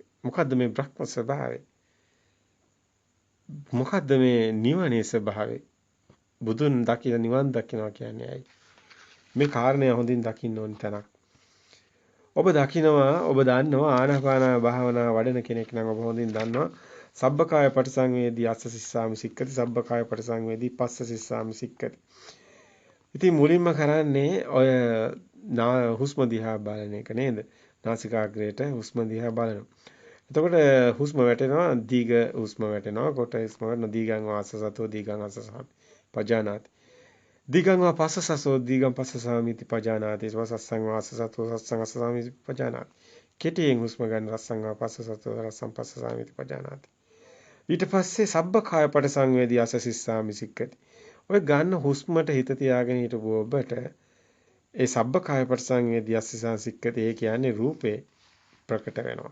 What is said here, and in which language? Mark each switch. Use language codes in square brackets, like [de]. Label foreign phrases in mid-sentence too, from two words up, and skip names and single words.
[si] මොකද්ද මේ බ්‍රහ්ම ස්වභාවය? මොකද්ද මේ නිවනේ ස්වභාවය? බුදුන් දකින නිවන් දකින්නවා කියන්නේ ඇයි? මේ කාරණය හොඳින් දකින්න ඕන තැනක්. ඔබ දකිනවා ඔබ දන්නවා ආනාපාන භාවනා වඩන කෙනෙක් නම් ඔබ හොඳින් දන්නවා [pi] සබ්බකාය පටිසංවේදී අස්ස සිස්සාමි සික්කති සබ්බකාය පටිසංවේදී පස්ස සිස්සාමි සික්කති. [si] ඉතින් මුලින්ම කරන්නේ ඔය හුස්ම දිහා බලන එක නේද? නාසිකාග්‍රේට හුස්ම දිහා බලනවා. එතකොට හුස්ම වැටෙනවා දීඝ හුස්ම වැටෙනවා කොට හුස්ම වැටෙනවා [pi] දීඝං වාසසතෝ දීඝං අසසාමි පජානාති. දීඝං වා පස්සසසෝ දීඝං පස්සසාමිති පජානාති වසස්සං වාසසතෝ සස්සං අසසාමි පජානාති. [si] කෙටියෙන් හුස්ම ගන්න [pi] රස්සං වා පස්සසතෝ රස්සං පස්සසාමිති පජානාති. [si] ඊට පස්සේ [pi] සබ්බකාය පටිසංවේදී අස්ස සිස්සාමි සික්කති. [si] ඔය ගන්න හුස්මට හිත තියාගෙන හිටපුව ඔබට ඒ [pi] සබ්බකාය පටිසංවේදී අස්ස සික්කති [si] ඒ කියන්නේ රූපේ ප්‍රකට වෙනවා.